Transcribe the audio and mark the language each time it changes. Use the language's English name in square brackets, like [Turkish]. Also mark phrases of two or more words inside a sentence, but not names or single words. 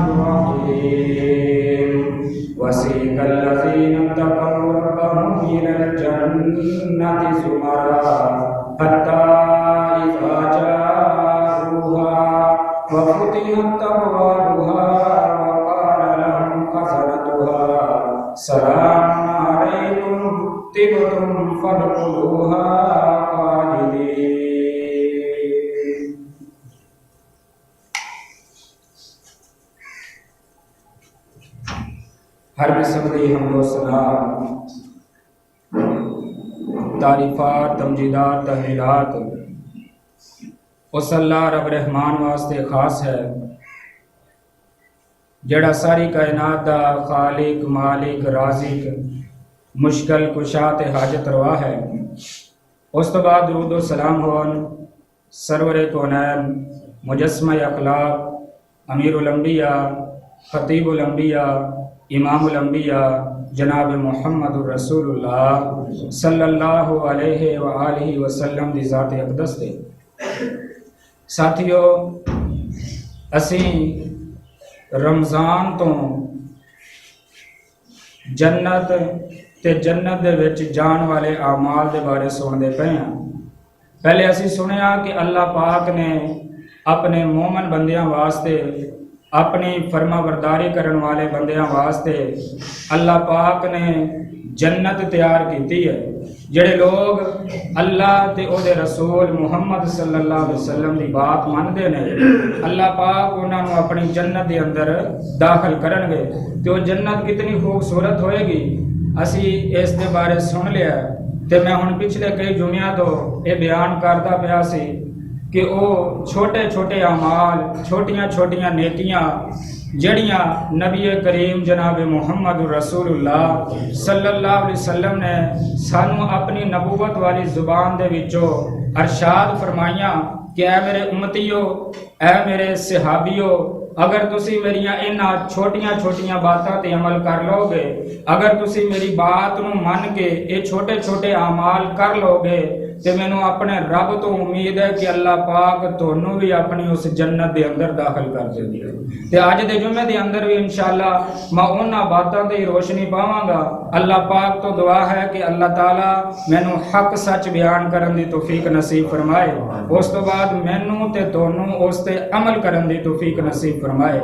[Arabic] الرحيم وسيق الذين اتقوا ربهم إلى الجنة زمرا حتى إذا جاءوها وفتحت أبوابها وقال لهم خزنتها سلام عليكم طبتم فادخلوها خالدين [Punjabi] ہر قسم کی حمدو ثنا تعریفات تمجیدات تہلیلات اس اللہ رب رحمان واسطے خاص ہے جیہڑا ساری کائنات دا خالق مالک رازق مشکل کشا تے حاجت روا ہے. اس تو بعد درود و سلام ہون سرور کونین مجسمہ اخلاق [Arabic] أمير الأنبياء خطيب الأنبياء إمام الأنبياء [Punjabi] जनाब [Arabic] محمد رسول الله صلى الله عليه و آله وسلم [Punjabi] دی ذات اقدس دے ساتھیو اسی رمضان تو جنت تے جنت دے وچ جان والے اعمال دے بارے سنتے پے ہیں. پہلے اسی سنیا کہ اللہ پاک نے اپنے مومن بندیاں واسطے اپنی فرمانبرداری کرنے والے بندیاں واسطے اللہ پاک نے جنت تیار کی ہے. جیہڑے لوگ اللہ تے اوہدے رسول محمد [Arabic] صلى الله عليه وسلم [Punjabi] کی بات مانتے نے، اللہ پاک اونہاں نے اپنی جنت کے اندر داخل کرنگے. تو جنت کتنی خوبصورت ہوئے گی اسی اس دے بارے سن لیا. تو میں ہن پچھلے کئی جمعیاں تو یہ بیان کرتا پایا سی کہ وہ چھوٹے چھوٹے اعمال, چھوٹیاں چھوٹیاں نیکیاں جیہڑیاں نبی کریم جناب [Arabic] محمد رسول الله صلى الله عليه وسلم [Punjabi] نے سانوں اپنی نبوت والی زبان دے وچوں ارشاد فرمایا کہ اے میرے امتیو، اے میرے صحابیو، اگر تسی میریاں انہاں چھوٹیاں چھوٹیاں باتوں تے عمل کر لوگے، اگر تسی میری بات نوں من کے یہ چھوٹے چھوٹے اعمال کر لوگے تے مینوں اپنے رب تو امید ہے کہ اللہ پاک تہانوں بھی اپنی اس جنت کے اندر داخل کر دیگی. تے اج دے جمعے کے اندر بھی انشاءاللہ میں انہاں باتوں تے روشنی پاواں گا. اللہ پاک تو دعا ہے کہ اللہ تعالیٰ مینوں حق سچ بیان کرن دی توفیق نصیب فرمائے، اس تو بعد مینوں تے تہانوں اس تے عمل کرن دی توفیق نصیب فرمائے.